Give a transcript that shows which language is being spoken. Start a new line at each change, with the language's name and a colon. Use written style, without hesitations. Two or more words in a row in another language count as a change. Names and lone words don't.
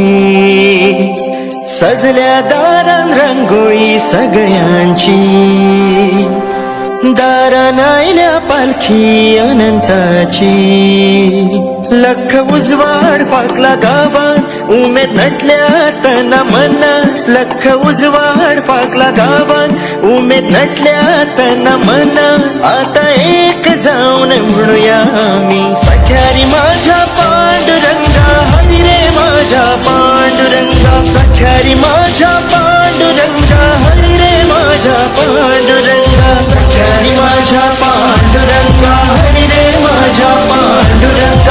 Konkani: सजल्या दारान रांगोळी सगळ्यांची, दारान आयल्या पालखी अनंताची. लख उजवाड पाकला गावान, उमेद नटल्या तना मना. लख उजवाड पाकला गावान, उमेद नटल्या तना मना.
Marathi: आता एक जाऊन म्हणूया आम्ही, सख्यारी माझ्या पांडुरंगा, हरी रे माझ्या पांडुरंगा. सख्यारी माझ्या पांडुरंगा, हरी रे माझ्या पांडुरंगा. सख्यारी माझ्या पांडुरंगा, हरी रे माझ्या पांडुरंगा.